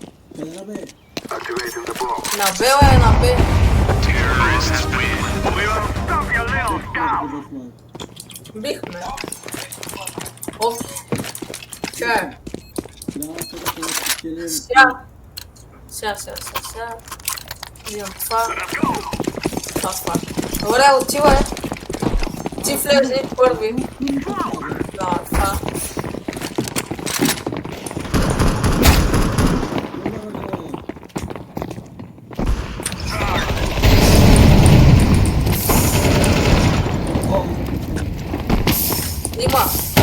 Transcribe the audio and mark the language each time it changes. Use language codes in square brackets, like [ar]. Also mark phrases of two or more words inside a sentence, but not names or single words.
[bg] Na B ou é na B? Big man. Of. Kör. Сега. Идем това. Добре, отивай. Ти влезе първи. Да, това. Има.